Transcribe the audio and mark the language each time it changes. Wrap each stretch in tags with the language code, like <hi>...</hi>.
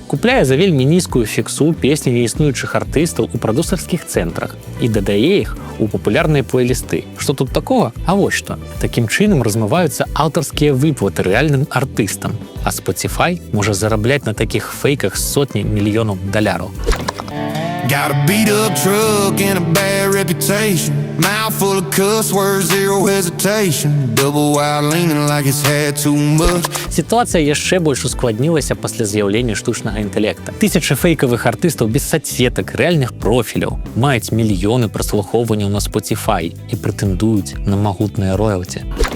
<be>Купляе за вельмі нізкую фіксу песні неіснуючых артыстаў у прадусерскіх цэнтрах і дадае іх у папулярныя плейлісты. Што тут такога? А вось што. Такім чынам размываюцца аўтарскія выплаты рэальным артыстам. А Spotify можа зарабляць на такіх фейках сотні мільёнаў даляраў.</be> <en>Got a beat up truck and a bad reputation. Mouth full of cuss words, zero hesitation. Double wide leaning like it's had too much.</en> <be>Сітуацыя яшчэ больш ускладнілася пасля з'яўлення штучнага інтэлекта. Тысячы фейкавых артыстаў без соцсетак, рэальных профіляў маюць мільёны праслухоўванняў на Spotify і прэтэндуюць на магутныя роялці.</be>